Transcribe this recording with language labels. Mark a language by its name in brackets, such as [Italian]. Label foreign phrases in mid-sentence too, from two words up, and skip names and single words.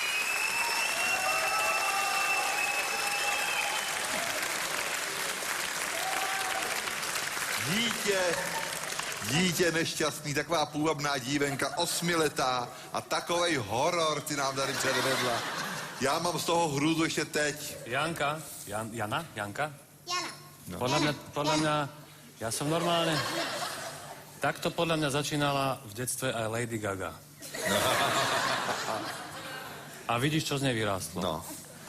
[Czech] Dítě nešťastný, taková půvabná dívenka, 8letá a takovej horor ty nám tady předvedla. Já mám z toho hrůzu ještě teď. Janka? Jana? Janka? Jana. No. [Slovak] Podľa mňa, ja som normálne... Takto podľa mňa začínala v detstve aj Lady Gaga. A vidíš, čo z nej vyrástlo. No.